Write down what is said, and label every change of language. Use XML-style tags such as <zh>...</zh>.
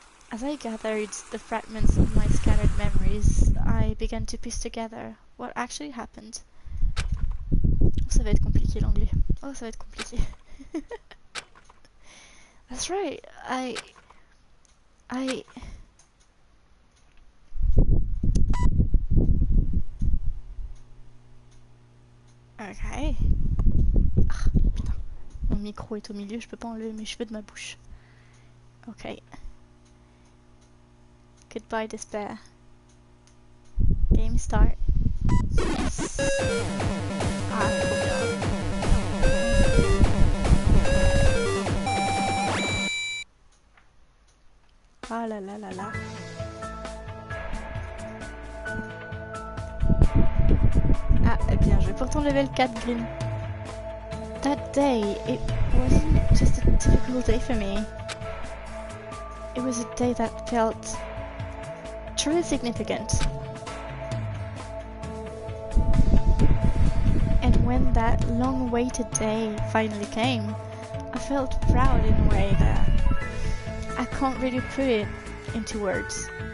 <en>As I gathered the fragments of my scattered memories, I began to piece together what actually happened.</en> <fr>Oh, ça va être compliqué l'anglais. Oh, ça va être compliqué.</fr> <en>That's right. Ok.</en> <fr>Ah, putain. Mon micro est au milieu, je peux pas enlever mes cheveux de ma bouche. Ok.</fr> <en>Goodbye despair. Game start. Yes.</en> <fr>Ah, trop bien. Ah là là là là. Ah, eh bien, je vais pourtant</fr> <en>level 4 green. That day, it wasn't just a typical day for me. It was a day that felt truly significant. And when that long-awaited day finally came, I felt proud in a way that I can't really put it into words.</en>